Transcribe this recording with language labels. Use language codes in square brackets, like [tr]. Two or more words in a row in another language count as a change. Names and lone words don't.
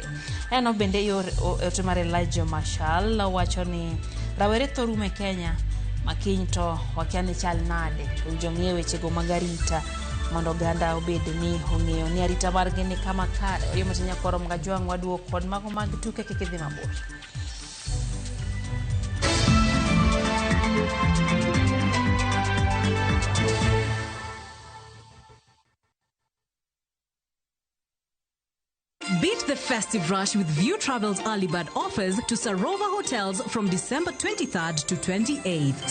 [luo] Eno bende yor otemare Elijah Mashal wacho ni rawere thorume Kenya makiny to wakiani chal nade ujong'ie wechego magarita mondo oganda obed ni ong'eyo ni arita margi ni kama kare. Oyo matinya koro Magajuang waduok kod mago mag tuke kikidhi mabor. [en] Beat the festive rush with View Travel's early bird offers to Sarova hotels from December 23rd to 28th.